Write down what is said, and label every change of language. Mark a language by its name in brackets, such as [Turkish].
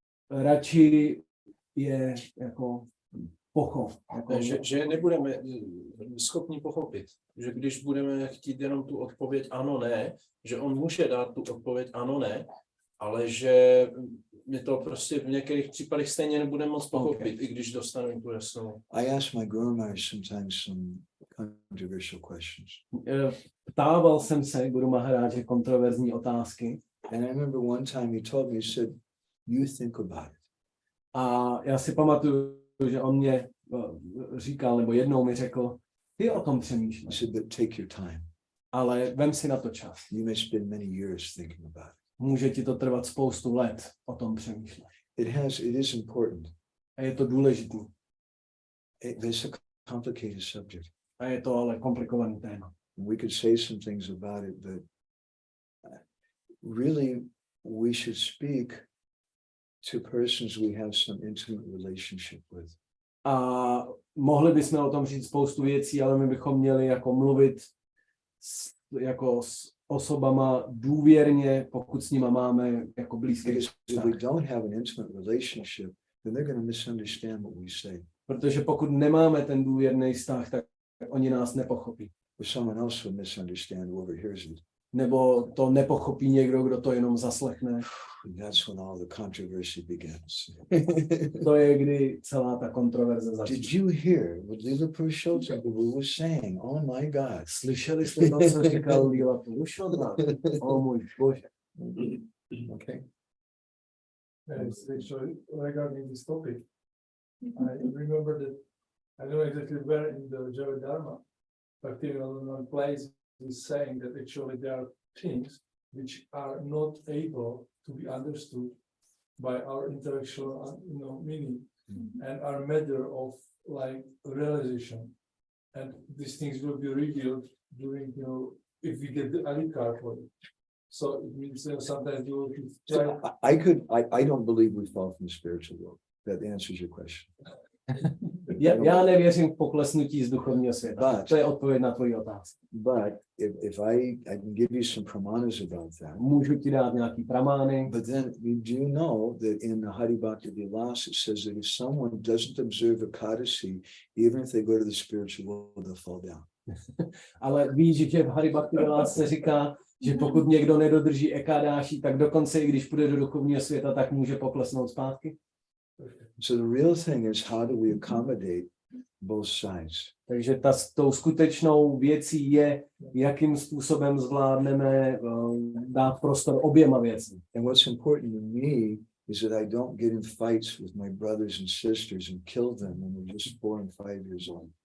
[Czech] Radši je jako pochop. Jako, že nebudeme schopni pochopit, že když budeme chtít jenom tu odpověď ano, ne, že on může dát tu odpověď ano, ne, ale že my to prostě v některých případech stejně nebudeme moc pochopit, i když dostaneme tu jasnou. [English] I ask my Guru Maharaj sometimes some controversial questions. [Czech] Ptával jsem se Guru Maharáže kontroverzní otázky. And I remember one time he told me, he said, you think about it. A já si pamatuju, že on mě říkal, nebo jednou mi řekl, ty o tom [English] I [Czech] přemýšlej, [English] said, but take your time. [Czech] ale vem si na to čas. [English] You may spend many years thinking about it. [Czech] Může ti to trvat spoustu let o tom přemýšlet. [English] It is important. [Czech] A je to důležitý. [English] It's a complicated subject. [Czech] A je to ale komplikovaný téma. [English] We could say some things about it, but really we should speak to persons we have some intimate relationship with. [Czech] A mohli bychom o tom říct spoustu věcí, ale my bychom měli jako mluvit s osobama důvěrně, pokud s nima máme jako blízký [English] Because if [Czech] vztah. [English] we don't have an intimate relationship, then they're going to misunderstand what we say. [Czech] Protože pokud nemáme ten důvěrný vztah, tak oni nás nepochopí. [English] Or someone else will misunderstand who overhears it. [Czech] Nebo to nepochopí někdo, kdo to jenom zaslechne. [English] And that's when all the controversy begins. [Czech] To je, kdy celá ta kontroverze začne. [English] Did you hear what Lila Purushottam was saying? Oh my God. [Czech] Slyšeli jste to, co říkal Lila Purushottam? O můj Bože. [English] Okay. Yes, actually, regarding this topic, I remember that I don't know exactly where in the Java Dharma, Bhaktivinode place is saying that actually there are things which are not able to be understood by our intellectual, meaning, and are matter of like realization, and these things will be revealed during, if we get the alikar for it. So it means sometimes you will try. So I don't believe we fall from the spiritual world. That answers your question. [Czech] Já nevěřím v poklesnutí z duchovního světa. To je odpověď na tvoji otázku. [English] But if I can give you some pramanas about that. [Czech] Můžu ti dát nějaký pramány. [English] But then do you know that in the Hari Bhakti Vilas it says that if someone doesn't observe Ekadasi, even if they go to the spiritual world, they'll fall down. [Czech] Ale víš, že v Hari Bhakti Vilas se říká, že pokud někdo nedodrží ekadáši, tak dokonce i když půjde do duchovního světa, tak může poklesnout zpátky. [English] So the real thing is how do we accommodate both sides? [Czech] Takže tou skutečnou věcí je, jakým způsobem zvládneme dát prostor oběma věcem. [English] And what's important to me is that I don't get in fights with my brothers and sisters and kill them when they're just 4 and 5 years old.